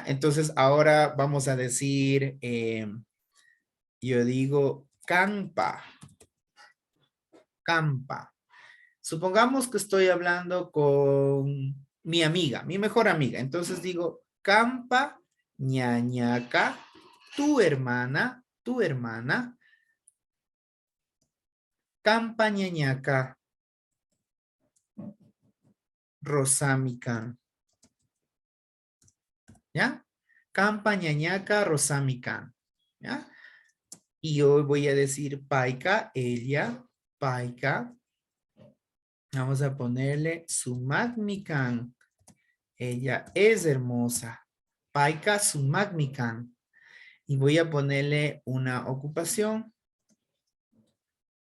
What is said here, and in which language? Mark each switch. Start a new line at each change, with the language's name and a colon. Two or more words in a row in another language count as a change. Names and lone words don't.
Spanish: Entonces, ahora vamos a decir, yo digo,
Quechua: campa, campa.
Spanish: Supongamos que estoy hablando con mi amiga, mi mejor amiga. Entonces digo,
Quechua: campa, ñañaca,
Spanish: tu hermana,
Quechua: campa, ñañaca, rosamican.
Spanish: ¿Ya?
Quechua: Campa, ñañaca, rosamican.
Spanish: ¿Ya? Y hoy voy a decir paika, ella, paika. Vamos a ponerle sumagmican. Ella es hermosa.
Quechua: Paika sumagmican.
Spanish: Y voy a ponerle una ocupación.